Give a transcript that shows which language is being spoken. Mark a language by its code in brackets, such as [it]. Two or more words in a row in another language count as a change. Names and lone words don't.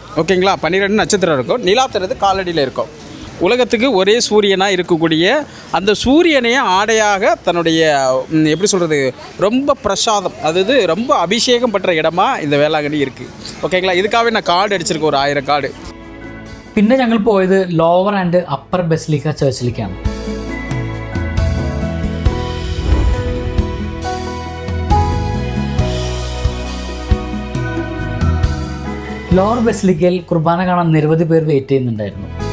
[ta] ஓகேங்களா, 12 நட்சத்திரம் இருக்கும். நிலாத்துறது காலடியில் இருக்கும். உலகத்துக்கு ஒரே சூரியனாக இருக்கக்கூடிய அந்த சூரியனையே ஆடையாக தன்னுடைய எப்படி சொல்கிறது, ரொம்ப பிரசாதம், அதாவது ரொம்ப அபிஷேகம் பெற்ற இடமா இந்த வேளாங்கண்ணி இருக்குது. ஓகேங்களா, இதுக்காகவே நான் கார்டு அடிச்சிருக்கேன், ஒரு 1000 கார்டு. [ml] പിന്നെ ഞങ്ങൾ പോയത് [en] lower and upper Basilica church. lower Basilica [ml] കുർബാന കാണാൻ നിരവധി പേർ വെയിറ്റ് ചെയ്യുന്നുണ്ടായിരുന്നു.